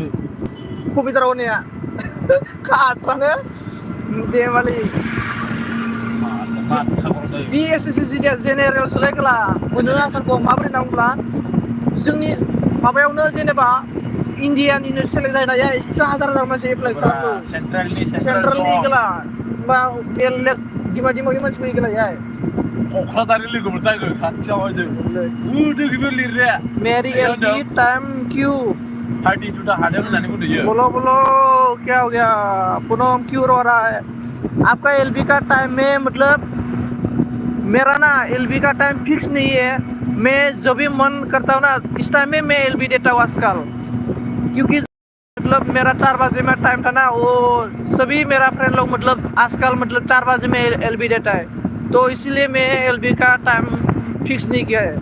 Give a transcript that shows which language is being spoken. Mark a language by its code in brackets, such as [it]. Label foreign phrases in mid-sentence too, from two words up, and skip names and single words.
[brx] कम्पिउटाराव होनाया खाथानो देमालि बि एसएससी जिदिया जेनेरेल सोलायगोला मोनो आसारखौ माबोरै होनना बुङोब्ला जोंनि माबायावनो जेनेबा इन्डियानिनो सेलेक्ट जानाया 1000 मानसि एप्लाइ खालामो सेन्ट्रेलनि गला बा बेलेग दिमानि मानसि फैयो गलायाय क'क्राझारनि लोगोफोर जागोन खाथियाव जों दोगिबो लिरनाया [hi] मेरी [en] LB time [hi] क्यों [brx] 32 दा हादों होननानै बुंदों [hi] बोलो क्या हो गया पूनम, क्यों रो रहा है? आपका एलबी का टाइम में मतलब मेरा ना एलबी का [en] time fix [hi] नहीं है, मैं जब भी मन करता हूँ ना इस टाइम में मैं एलबी देता हूँ आजकल, क्योंकि मतलब मेरा 4 बजे में टाइम था ना, वो सभी मेरा फ्रेंड लोग मतलब आजकल मतलब 4 बजे में एलबी देता है, तो इसीलिए मैं एलबी का [en] time fix [hi] नहीं किया है।